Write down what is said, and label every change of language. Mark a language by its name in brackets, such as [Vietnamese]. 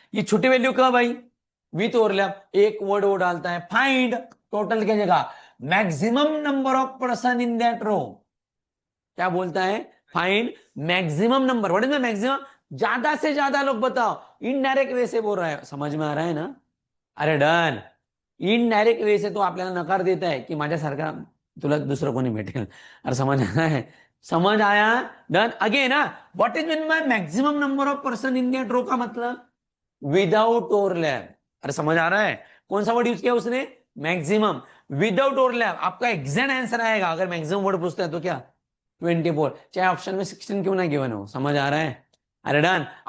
[Hindi] ये छोटी वैल्यू कब आई? With overlap. एक वर्ड वो डालता है, फाइंड टोटल की जगह maximum number of person in that row. क्या बोलता है? [English] Find maximum number. What is the maximum? [Hindi] ज्यादा से ज्यादा लोग बताओ। इनडायरेक्ट वे से बोल रहा है, समझ में आ रहा है ना? अरे डन। इनडायरेक्ट वे से तो [Marathi] आपल्याला नकार देता है की माझ्यासारखा तुला दुसरं कोणी भेटेल। [Hindi] अरे समझ आया है? समझ आया? डन। अगेन ना, [English] what is mean by maximum number of person in that row [Hindi] का मतलब विदाउट ओवरलैप। अरे समझ आ रहा है? कौन सा वर्ड यूज किया उसने? मैक्सिमम। विदाउट ओवरलैप आपका एग्जैक्ट आंसर आएगा अगर मैक्सिमम वर्ड पूछता है तो क्या? 24, चाहे ऑप्शन में 16 क्यों ना गिवन हो। समझ आ रहा है? अरे डन।